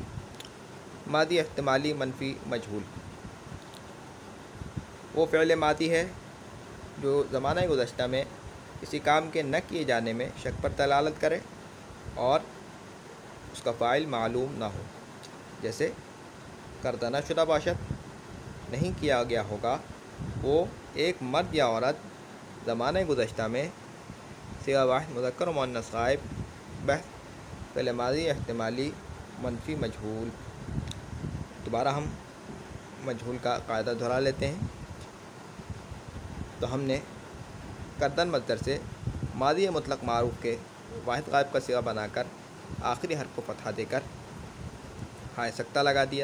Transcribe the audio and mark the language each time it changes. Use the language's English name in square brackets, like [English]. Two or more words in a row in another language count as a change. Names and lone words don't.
[Urdu] ماضی احتمالی منفی مجہول وہ فعل ماضی ہے جو زمانہ گزشتہ میں کسی کام کے نہ کیے جانے میں شک پر دلالت کرے اور اس کا فاعل معلوم نہ ہو. جیسے [Persian] کردہ نہ شدہ باشد [Urdu] نہیں کیا گیا ہوگا وہ ایک مرد یا عورت زمانہ گزشتہ میں. صیغہ واحد مذکر و مؤنث غائب. بحث فعل ماضی احتمالی منفی مجہول. دوبارہ ہم مجہول کا قاعدہ دہرا لیتے ہیں. تو ہم نے کردن مصدر سے ماضی مطلق معروف کے واحد غائب کا صیغہ بنا کر آخری حرف کو فتحہ دے کر ہائے سکتہ لگا دیا.